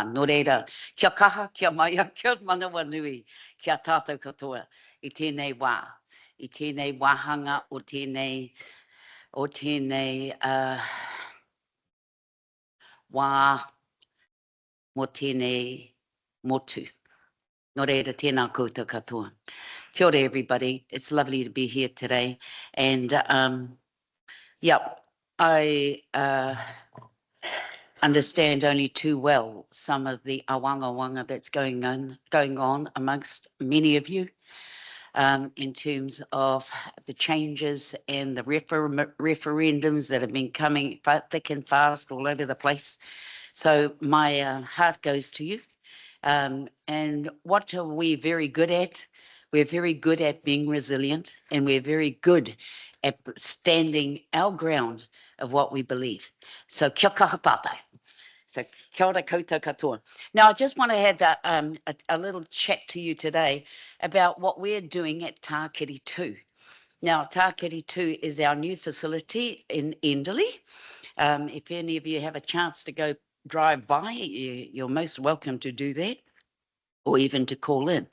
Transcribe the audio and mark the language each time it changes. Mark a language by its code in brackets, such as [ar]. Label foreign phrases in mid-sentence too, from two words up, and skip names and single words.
[mi] Nō reira, kia kaha, kia maia, kia manawa nui, kia tātou katoa, I tēnei wā. I tēnei wāhanga o tēnei wā, mo tēnei motu. Nō reira, tēnā koutou katoa. Kia ora, [en] everybody. It's lovely to be here today. And, I understand only too well some of the awanga that's going on amongst many of you in terms of the changes and the referendums that have been coming thick and fast all over the place. So my heart goes to you. And what are we very good at? We're very good at being resilient, and we're very good at standing our ground of what we believe. [mi] So kia kaha tātai. So kia ora koutou katoa. [en] Now I just want to have a little chat to you today about what we're doing at Tākiri 2. Now Tākiri 2 is our new facility in Enderley. If any of you have a chance to go drive by, you're most welcome to do that, or even to call in.